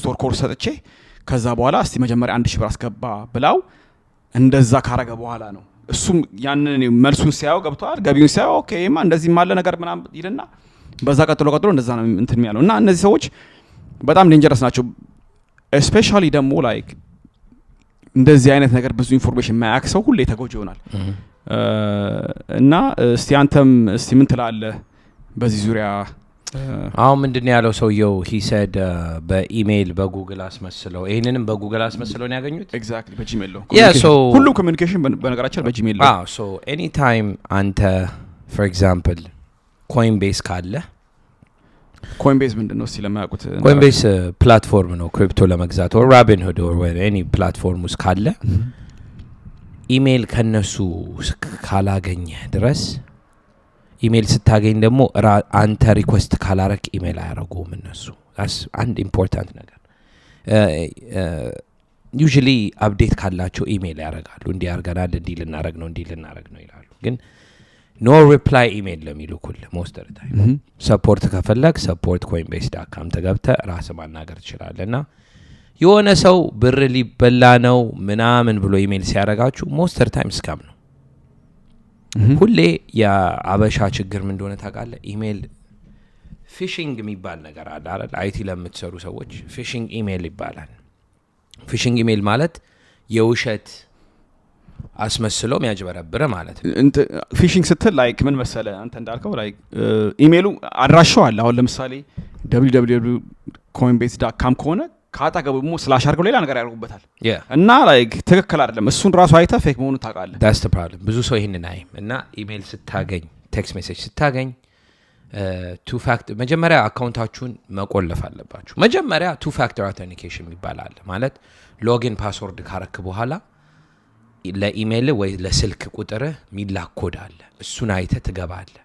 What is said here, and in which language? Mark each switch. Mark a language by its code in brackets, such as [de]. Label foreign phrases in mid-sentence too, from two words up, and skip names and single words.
[am] ወር ኮርስ ሰጥቼ ከዛ በኋላ እስቲ መጀመሪያ 1000 ብር አስገባ ብላው እንደዛ ካረገ በኋላ ነው እሱም ያንን መልሱን ሲያው ገብቷል ገቢውን ሲያው ኦኬማ እንደዚህ ማለ ነገር ምናም ይልና በዛ ቀጥሎ እንደዛ ነው እንትን የሚያለው እና እነዚህ ሰዎች በጣም ዴንጀረስ ናቸው ስፔሻሊ ደግሞ ላይክ እንደዚህ አይነት ነገር ብዙ ኢንፎርሜሽን ማያክሰው ሁሌ ተጎጆ ይሆናል እና እስቲ አንተም እስቲ ምን ትላለህ በዚህ ዙሪያ አሁን ምንድነው ያለው ሰውየው [en] he said [am] በኢሜል በጉግል አስመስለው ይሄንንም በጉግል አስመስለው ነው ያገኙት ኤግዛክትሊ በጂሜል ነው ሁሉ ኮሙኒኬሽን በነገራችን በጂሜል ነው [en] so anytime አንተ for example coinbase ካለ [am] coinbase ምንድነው እስቲ ለማያውቁት coinbase ፕላትፎርም ነው ክሪፕቶ ለመግዛት [en] or robinhood or any platform [am] ውስጥ ካለ ኢሜል ከነሱ ካላገኘ ድረስ ኢሜል ስታገኝ ደግሞ አንተ ሪኩዌስት ካላረክ ኢሜል አያረጉም እነሱ that's አንድ ኢምፖርታንት ነገር usually አፕዴት ካላቸው ኢሜል ያረጋሉ እንዲህ አርገናል እንዲህ ልናረግ ነው ይላሉ ግን [en] no reply email [am] ለሚልኩል most [en] of the time support [am] ከፈለክ support coinbase.com ተገብተ ራስ ማናገር ትችላለና የሆነ ሰው ብር ሊበላ ነው ምናምን ብሎ ኢሜል ሲያረጋችሁ [en] most of the time scam [am] ነው ሁሌ የአበሻ ችግር ምን እንደሆነ ታውቃለህ [en] email phishing [am] የሚባል ነገር አለ አይደል አይቲ ለምትሰሩ ሰዎች [en] phishing email [am] ይባላል [en] phishing email [am] ማለት የውሸት አስመስሎ የሚያጭበረብር ማለት ነው። ፊሽንግ ስትል ላይክ ምን መሰለ አንተ እንዳልከው ላይክ ኢሜሉ አድራሻው አለ። አሁን ለምሳሌ www.coinbase.com ከሆነ ካጣገቡ ደግሞ ስላሽ አድርገው ሌላ ነገር ያደርጉበታል እና ላይክ ትክክል አይደለም። እሱን ራሱ አይተህ ፌክ መሆኑን ታውቃለህ። [en] that's the problem [am] ብዙ ሰው ይሄንን አይም እና ኢሜል ስታገኝ [en] text message [am] ስታገኝ [en] two factor [am] መጀመሪያ አካውንታችሁን መቆለፍ አለባችሁ። መጀመሪያ [en] two factor [am] አውተንቲኬሽን ይባላል ማለት [en] login password [am] ካረክ በኋላ ለኢሜል ወይ ለስልክ ቁጥር ሚላክ ኮድ አለ። እሱን አይተህ ትገባለህ።